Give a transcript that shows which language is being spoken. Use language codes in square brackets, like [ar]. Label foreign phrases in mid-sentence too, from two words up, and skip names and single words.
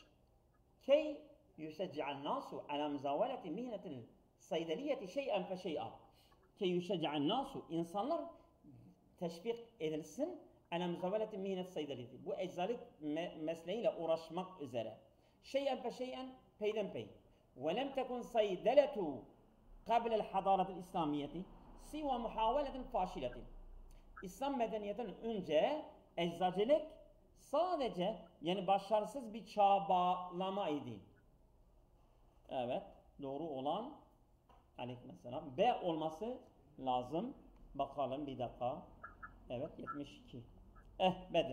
[ar] كي يشجع الناس على مزاولة مهنة الصيدلة شيئا فشيئا. كي يشجع الناس [tr] insanlar teşvik edilsin [ar] على مزاولة مهنة الصيدلة. [tr] Bu eczalık mesleğiyle uğraşmak üzere. [ar] شيئا فشيئا [tr] peyden pey. [ar] ولم تكن الصيدلة قبل الحضارة الإسلامية سوى محاولة فاشلة. [tr] İslam medeniyetinden önce eczacılık sadece yani başarısız bir çabalama idi. Evet, doğru olan aleykümselam B olması lazım. Bakalım bir dakika. Evet, 72. Bedir.